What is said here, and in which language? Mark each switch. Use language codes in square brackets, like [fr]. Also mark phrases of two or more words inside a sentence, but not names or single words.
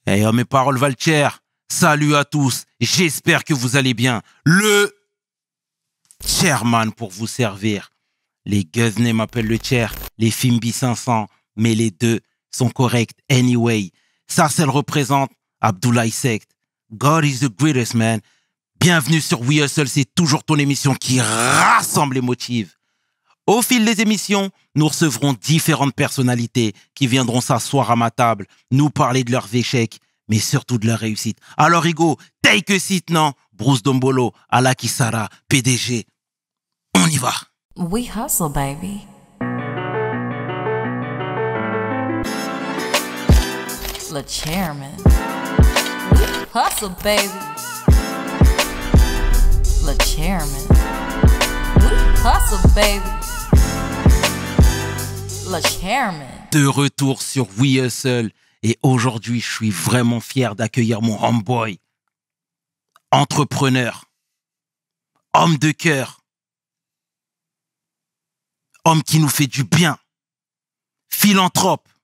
[fr] Eh, mes paroles valent cher. Salut à tous. J'espère que vous allez bien. Le chairman pour vous servir. Les Guzney m'appellent le chair. Les Fimbi 500. Mais les deux sont corrects anyway. Sarcel représente Abdoulaye Sect. [en] God is the greatest, man. [fr] Bienvenue sur We Hustle. C'est toujours ton émission qui rassemble et motive. Au fil des émissions, nous recevrons différentes personnalités qui viendront s'asseoir à ma table, nous parler de leurs échecs, mais surtout de leurs réussites. Alors, Hugo, [en] take a seat, [fr] non? Bruce Dombolo, Alaki Sara, PDG. On y va. [en] We hustle, baby. [fr] Le chairman. [en] We hustle, baby. [fr] Le chairman. [en] We hustle, baby. [fr] Le chairman. De retour sur We Hustle. Et aujourd'hui, je suis vraiment fier d'accueillir mon homeboy. Entrepreneur. Homme de cœur. Homme qui nous fait du bien. Philanthrope.